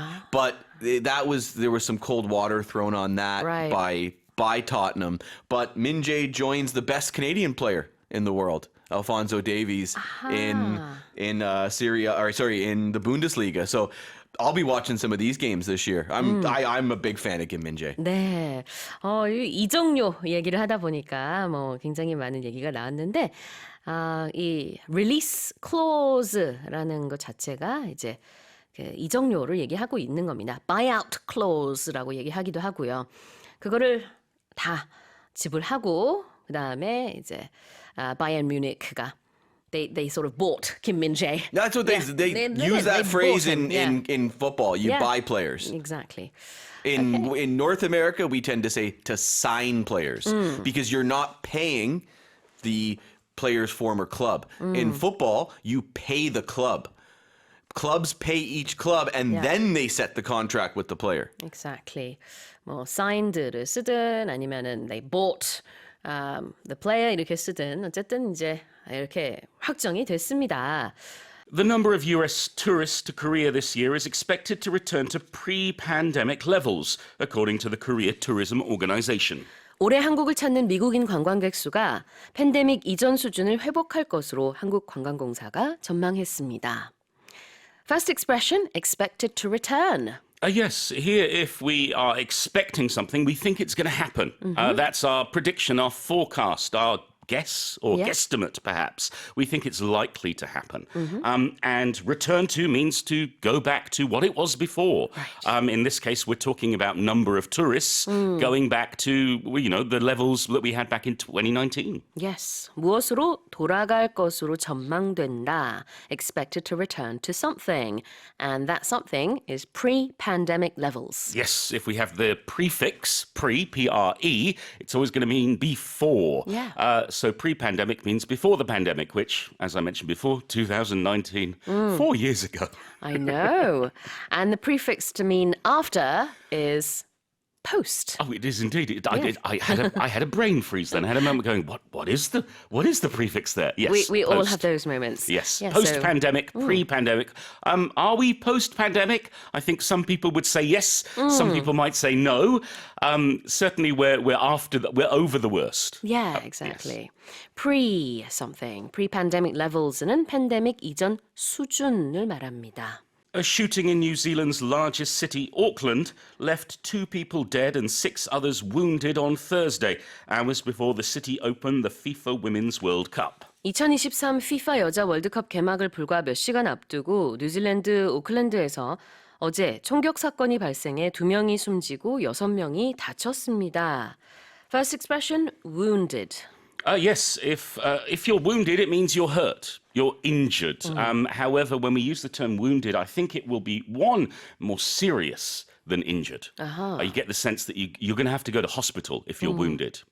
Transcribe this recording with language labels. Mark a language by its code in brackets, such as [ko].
[en] But there was some cold water thrown on that Right. by Tottenham. But Min Jae joins the best Canadian player in the world, Alphonso Davies, in the Bundesliga. So I'll be watching some of these games this year. I'm a big fan of Kim Min Jae. [ko] 네. 이정료 얘기를 하다 보니까 뭐 굉장히 많은 얘기가 나왔는데 이 release clause라는 것 자체가 이제 그 이정료를 얘기하고 있는 겁니다. buyout clause라고 얘기하기도 하고요. 그거를 다 지불하고 그다음에 이제 Bayern Munich가 [en] they sort of bought Kim Min Jae. That's what they use that phrase in football. You buy players. Exactly. In North America, we tend to say to sign players because you're not paying the player's former club. In football, you pay the club. Clubs pay each club and then they set the contract with the player. Exactly. 뭐 signed를 쓰든 아니면은 they bought the player 이렇게 쓰든 어쨌든 이제 이렇게 확정이 됐습니다. The number of US tourists to Korea this year is expected to return to pre-pandemic levels, according to the Korea Tourism Organization. [ko] 올해 한국을 찾는 미국인 관광객 수가 팬데믹 이전 수준을 회복할 것으로 한국관광공사가 전망했습니다. [en] First expression, expected to return. Yes, here if we are expecting something, we think it's going to happen. That's our prediction, our forecast, our guess or guesstimate perhaps. We think it's likely to happen. And return to means to go back to what it was before. Right. In this case, we're talking about number of tourists going back to, the levels that we had back in 2019. Yes. [ko] 무엇으로 돌아갈 것으로 전망된다. [en] Expected to return to something. And that something is pre-pandemic levels. Yes, if we have the prefix, pre, P-R-E, it's always going to mean before. Yeah. So pre-pandemic means before the pandemic, which, as I mentioned before, 2019, 4 years ago. I know. And the prefix to mean after is post. Oh, it is indeed. I had a brain freeze then. I had a moment going, what is the prefix there? Yes, We all post. have those moments. Yes, Yeah, post-pandemic, pre-pandemic. Are we post-pandemic? I think some people would say yes. Some people might say no. Certainly, we're over the worst. Yeah, exactly. Pre-something. [ko] Pre-pandemic levels는 팬데믹 이전 수준을 말합니다. [en] A shooting in New Zealand's largest city, Auckland, left 2 people dead and 6 others wounded on Thursday, hours before the city opened the FIFA Women's World Cup. [ko] 2023 FIFA 여자 월드컵 개막을 불과 몇 시간 앞두고 뉴질랜드 오클랜드에서 어제 총격 사건이 발생해 2명이 숨지고 6명이 다쳤습니다. [en] First expression, wounded. Yes, if you're wounded, it means you're hurt. You're injured. However, when we use the term wounded, I think it will be, one, more serious than injured. You get the sense that you're going to have to go to hospital if you're wounded.